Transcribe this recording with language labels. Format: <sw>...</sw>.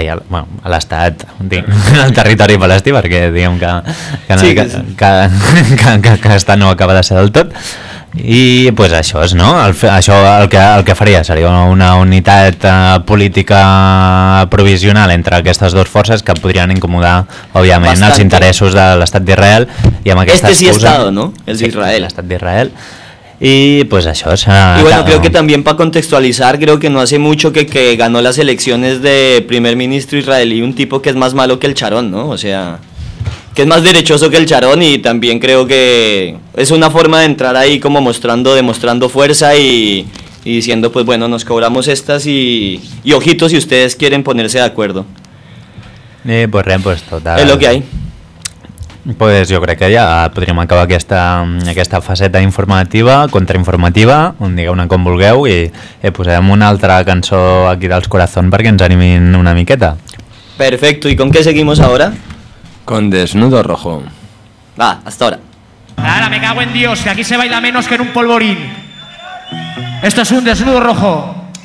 <ca>Bueno, l'estat, el territori palestí, perquè diguem que està no acaba de ser del tot. I pues això és, no? Això el que faria seria una unitat política provisional entre aquestes dues forces que podrien incomodar òbviament bastante els interessos de l'estat d'Israel i amb aquesta</ca> <es>excusa. Este sí estado, ¿no?</es> <ca>El d'Israel,</ca> <es>sí,</es> <ca>estat d'Israel.</ca> <es>Y pues eso, o sea, y bueno, creo que también para contextualizar, creo que no hace mucho que ganó las elecciones de primer ministro israelí un tipo que es más malo que el Charón, ¿no? O sea, que es más derechoso que el Charón, y también creo que es una forma de entrar ahí como demostrando fuerza y diciendo, pues bueno, nos cobramos estas y ojitos si ustedes quieren ponerse de acuerdo. Pues re, pues total. Es lo que hay.</es> <ca>Pues jo crec que ja podríem acabar aquesta faceta informativa, contrainformativa, digueu-ne com vulgueu, i posarem una altra cançó aquí dels Corazón perquè ens animin una miqueta.</ca> <es>Perfecto, ¿y con qué seguimos ahora? Con Desnudo Rojo. Va, hasta ahora. Ahora me cago en Dios, que aquí se baila menos que en un polvorín. Esto es un Desnudo Rojo.</es>